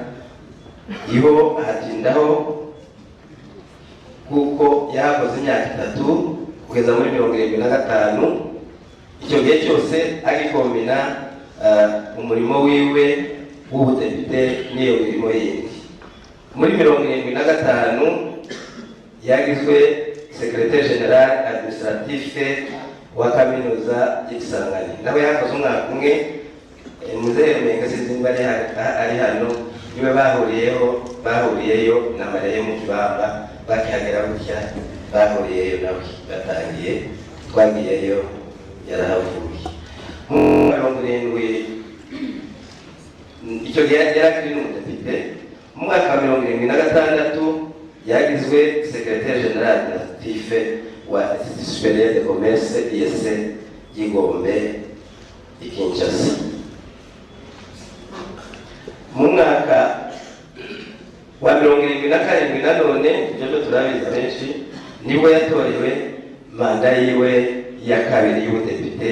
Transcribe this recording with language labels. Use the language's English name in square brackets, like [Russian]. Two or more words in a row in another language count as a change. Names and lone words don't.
[Kinyarwanda] Iho hatindaho kuko yakoze imyaka 3 kugeza muri 75. Icyo gihe cyose agikombina umurimo wiwe w'ubudepite n'iyo mirimo yindi. Muri 75 yagizwe [French] secrétaire général administratif [Kinyarwanda] wa kaminuza y'Isangani. Nawe yakoze umwaka umwe. Muzehe Rumenga Sizimba ari hano niwe bahuriyeyo na Mariya mu Kibamba, bakihagera gutya bahuriyeyo nawe batangiye, twagiyeyo yarahavuye. Mu 70 icyo gihe yarakiri n'umudepite. Mu mwaka wa 76 yagizwe [French] secrétaire général administratif [Kinyarwanda] wa Institut supérieur de commerce ISC y'Igombe i Kinshasa. Mu mwaka wa 77 nanone ibyo turabizi benshi, nibwo yatorewe manda yiwe ya kabiri y'ubudepite.